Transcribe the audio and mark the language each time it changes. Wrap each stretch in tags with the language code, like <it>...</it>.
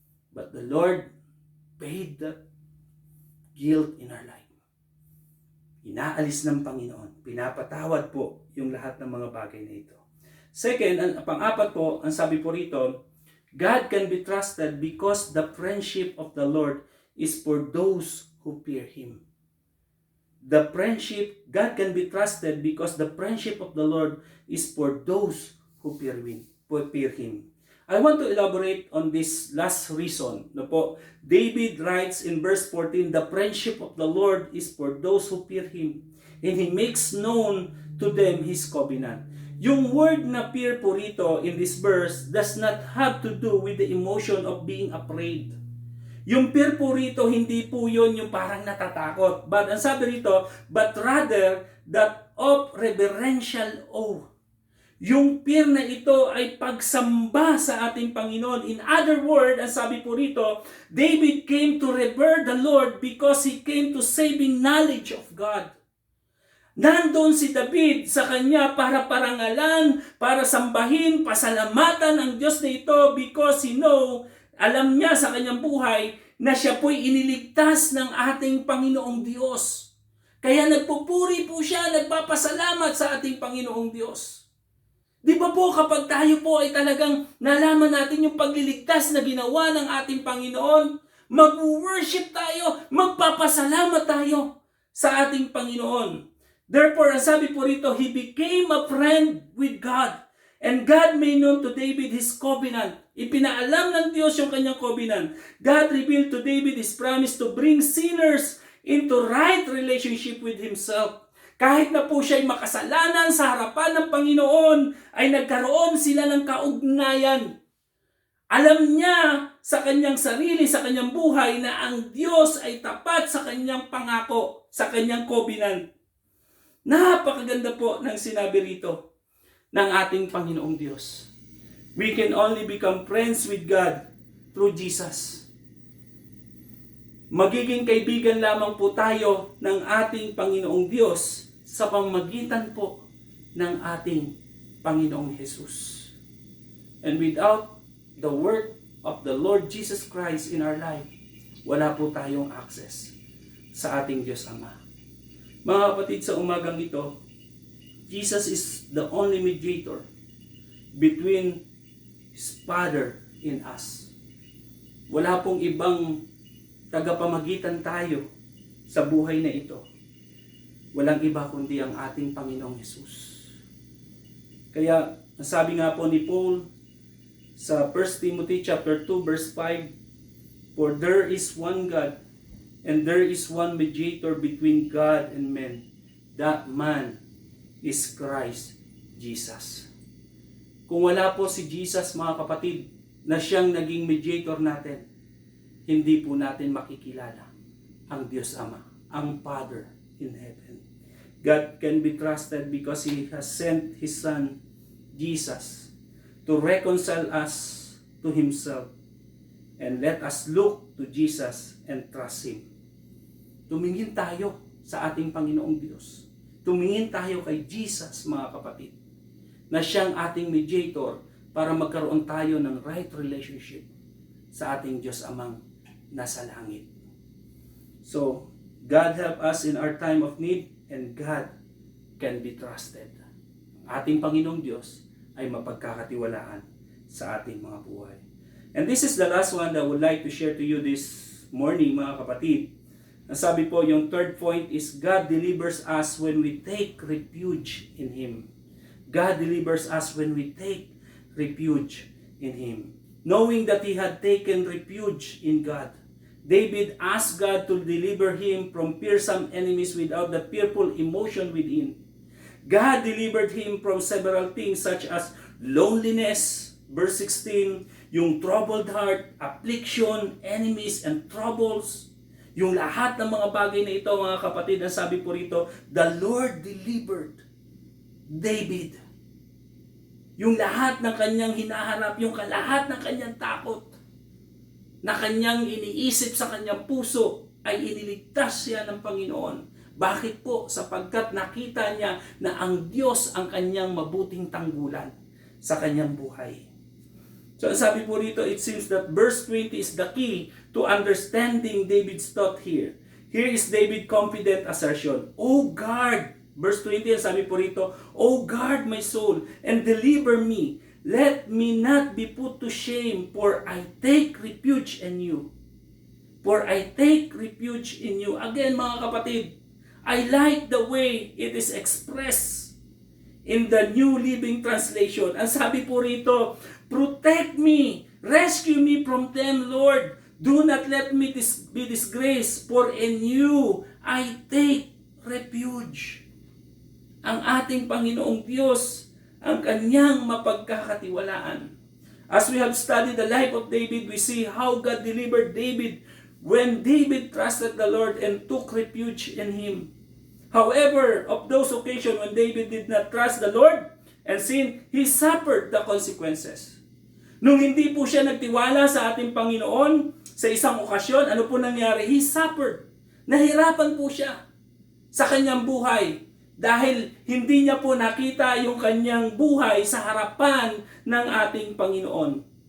<en>But the Lord paid that guilt in our life.</en> <tl>Inaalis ng Panginoon. Pinapatawad po yung lahat ng mga bagay na ito.</tl> <en>Second,</en> <tl>pang-apat po, ang sabi po rito,</tl> <en>God can be trusted because the friendship of the Lord is for those who fear Him. God can be trusted because the friendship of the Lord is for those who fear Him. I want to elaborate on this last reason.</en> <tl>No po,</tl> <en>David writes in verse 14, the friendship of the Lord is for those who fear Him, and He makes known to them His covenant.</en> <tl>Yung</tl> <en>word</en> <tl>na</tl> <en>fear</en> <tl>po rito</tl> <en>in this verse does not have to do with the emotion of being afraid.</en> <tl>Yung fear po rito, hindi po yun yung parang natatakot.</tl> <en>But</en> <tl>ang sabi rito,</tl> <en>but rather that of reverential awe.</en> <tl>Yung fear na ito ay pagsamba sa ating Panginoon.</tl> <en>In other words,</en> <tl>ang sabi po rito,</tl> <en>David came to revere the Lord because he came to saving knowledge of God.</en> <tl>Nandun si David sa kanya para parangalan, para sambahin, pasalamatan ang Diyos na ito</tl> <en>because</en> <tl>alam niya sa kanyang buhay na siya po'y iniligtas ng ating Panginoong Diyos. Kaya nagpupuri po siya, nagpapasalamat sa ating Panginoong Diyos. Di ba po kapag tayo po ay talagang nalaman natin yung pagliligtas na ginawa ng ating Panginoon, mag-worship tayo, magpapasalamat tayo sa ating Panginoon.</tl> <en>Therefore,</en> <tl>ang sabi po rito,</tl> <en>he became a friend with God. And God made known to David His covenant.</en> <tl>Ipinaalam ng Diyos yung kanyang covenant.</tl> <en>God revealed to David His promise to bring sinners into right relationship with Himself.</en> <tl>Kahit na po siya'y makasalanan sa harapan ng Panginoon, ay nagkaroon sila ng kaugnayan. Alam niya sa kanyang sarili, sa kanyang buhay, na ang Diyos ay tapat sa kanyang pangako, sa kanyang covenant. Napakaganda po ng sinabi rito ng ating Panginoong Diyos.</tl> <en>We can only become friends with God through Jesus.</en> <tl>Magiging kaibigan lamang po tayo ng ating Panginoong Diyos sa pamamagitan po ng ating Panginoong Jesus.</tl> <en>And without the work of the Lord Jesus Christ in our life,</en> <tl>wala po tayong access sa ating Diyos Ama. Mga kapatid, sa umagang ito,</tl> <en>Jesus is the only mediator between His Father and us.</en> <tl>Wala pong ibang tagapamagitan tayo sa buhay na ito. Walang iba kundi ang ating Panginoong Hesus. Kaya, nasabi nga po ni Paul sa</tl> <en>1 Timothy chapter 2 verse 5, for there is one God, and there is one mediator between God and men. That man is Christ Jesus.</en> <tl>Kung wala po si Jesus, mga kapatid, na siyang naging mediator natin, hindi po natin makikilala ang Diyos Ama, ang</tl> <en>Father in heaven. God can be trusted because He has sent His Son, Jesus, to reconcile us to Himself. And let us look to Jesus and trust Him.</en> <tl>Tumingin tayo sa ating Panginoong Diyos. Tumingin tayo kay Jesus, mga kapatid, na siyang ating mediator para magkaroon tayo ng</tl> <en>right relationship</en> <tl>sa ating Diyos Amang nasa langit.</tl> <en>So, God help us in our time of need, and God can be trusted.</en> <tl>Ating Panginoong Diyos ay mapagkakatiwalaan sa ating mga buhay.</tl> <en>And this is the last one that I would like to share to you this morning,</en> <tl>mga kapatid. Nasabi po, yung</tl> <en>third point is God delivers us when we take refuge in Him. God delivers us when we take refuge in Him. Knowing that he had taken refuge in God, David asked God to deliver him from fearsome enemies without the fearful emotion within. God delivered him from several things such as loneliness, verse 16, yung troubled heart, affliction, enemies, and troubles.</en> <tl>Yung lahat ng mga bagay na ito, mga kapatid, ang sabi po rito,</tl> <en>the Lord delivered David.</en> <tl>Yung lahat ng kanyang hinaharap, yung lahat ng kanyang takot, na kanyang iniisip sa kanyang puso, ay iniligtas siya ng Panginoon. Bakit po? Sapagkat nakita niya na ang Diyos ang kanyang mabuting tanggulan sa kanyang buhay.</tl> <en>So</en> <tl>sabi po rito,</tl> <en>it seems that verse 20 is the key to understanding David's thought here. Here is David's confident assertion. Oh God, verse 20,</en> <tl>sabi po rito,</tl> <en>oh guard my soul and deliver me. Let me not be put to shame, for I take refuge in you. For I take refuge in you. Again,</en> <tl>mga kapatid,</tl> <en>I like the way it is expressed in the New Living Translation.</en> <tl>Ang sabi po rito,</tl> <en>protect me, rescue me from them, Lord. Do not let me be disgraced, for in you I take refuge.</en> <tl>Ang ating Panginoong Diyos, ang kanyang mapagkakatiwalaan.</tl> <en>As we have studied the life of David, we see how God delivered David when David trusted the Lord and took refuge in Him. However, of those occasions when David did not trust the Lord and sinned, he suffered the consequences.</en> <tl>Nung hindi po siya nagtiwala sa ating Panginoon sa isang okasyon, ano po nangyari?</tl> <en>He suffered.</en> <tl>Nahirapan po siya sa kanyang buhay dahil hindi niya po nakita yung kanyang buhay sa harapan ng ating Panginoon.</tl>